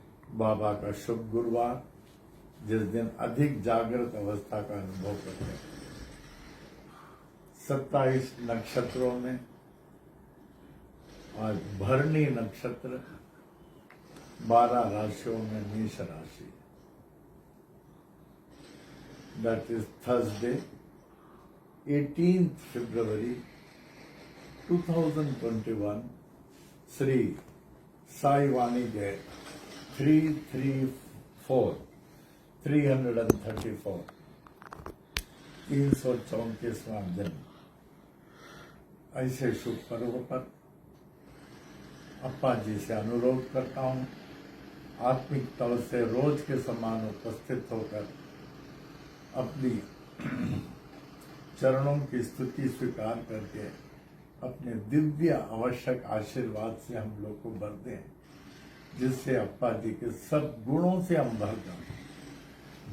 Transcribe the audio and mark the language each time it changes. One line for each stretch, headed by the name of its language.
Hindi: बाबा का शुभ गुरुवार, जिस दिन अधिक जागृत अवस्था का अनुभव करते हैं। 27 नक्षत्रों में आज भरणी नक्षत्र, 12 राशियों में मेष राशि।
English: That is Thursday, 18th February 2021, Sri Sai Vani Gate, 334, 334, 334वां जन्म।
Hindi: ऐसे शुभ पर्व पर अप्पा जी से अनुरोध करता हूँ, आत्मिक तौर से रोज के समान उपस्थित होकर अपनी चरणों की स्तुति स्वीकार करके अपने दिव्य आवश्यक आशीर्वाद से हम लोग को भर दें, जिससे अप्पा जी के सब गुणों से हम भर जाएं।